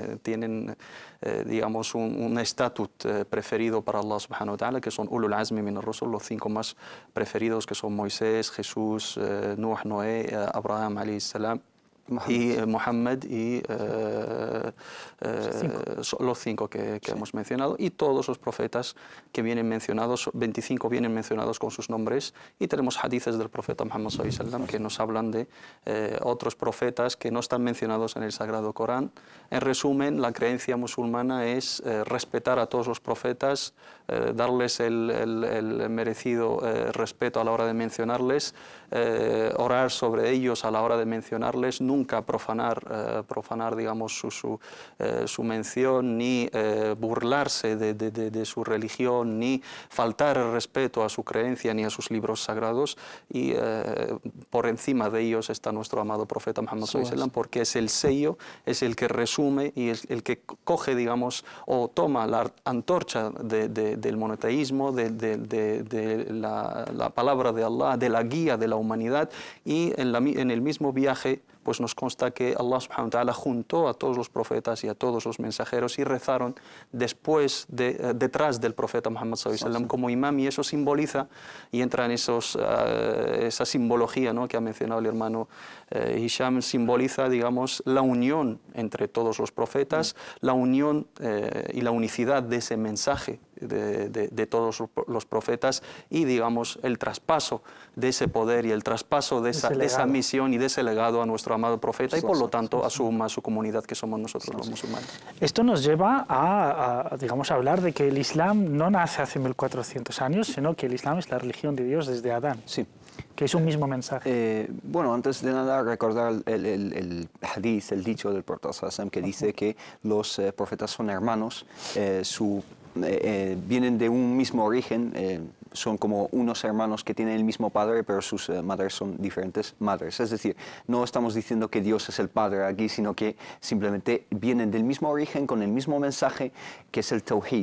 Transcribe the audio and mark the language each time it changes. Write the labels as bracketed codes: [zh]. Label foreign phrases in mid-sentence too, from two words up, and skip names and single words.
[es] digamos un estatus preferido para Allah [ar] سبحانه وتعالى, [es] que son [ar] أولو العزم من الرسل, [es] los 5 más preferidos, que son Moisés, Jesús, Nuh, Noé, Abraham [ar] عليه السلام, [es] y Muhammad, y los 5 que hemos mencionado, y todos los profetas que vienen mencionados, 25 vienen mencionados con sus nombres, y tenemos hadices del profeta Muhammad [ar] صلى الله عليه وسلم [es] que nos hablan de otros profetas que no están mencionados en el Sagrado Corán. En resumen, la creencia musulmana es respetar a todos los profetas, darles el merecido respeto a la hora de mencionarles, orar sobre ellos a la hora de mencionarles, nunca profanar digamos, su mención, ni burlarse de su religión, ni faltar el respeto a su creencia ni a sus libros sagrados. Y por encima de ellos está nuestro amado profeta Muhammad [ar] صلى الله عليه وسلم, [es] porque es el sello, es el que resume y es el que coge, digamos, o toma la antorcha del monoteísmo, de la palabra de Allah, de la guía de la humanidad, y en el mismo viaje pues nos consta que Allah [ar] سبحانه وتعالى [es] juntó a todos los profetas y a todos los mensajeros y rezaron detrás del profeta Muhammad [ar] صلى الله عليه وسلم [es] como imam, y eso simboliza y entra en esa simbología, ¿no?, que ha mencionado el hermano Hisham, simboliza, digamos, la unión entre todos los profetas, la unión y la unicidad de ese mensaje de todos los profetas, y, digamos, el traspaso de ese poder y el traspaso de esa misión y de ese legado a nuestro amado profeta, y por lo tanto a su comunidad, que somos nosotros los musulmanes. Esto nos lleva digamos, a hablar de que el Islam no nace hace 1400 años, sino que el Islam es la religión de Dios desde Adán. Sí. Que es un mismo mensaje. Bueno, antes de nada, recordar el hadith, el dicho del profeta [ar] صلى الله عليه وسلم, [es] que dice que los profetas son hermanos, vienen de un mismo origen, son como unos hermanos que tienen el mismo padre, pero sus madres son diferentes madres. Es decir, no estamos diciendo que Dios es el Padre aquí, sino que simplemente vienen del mismo origen, con el mismo mensaje, que es el Tawhid.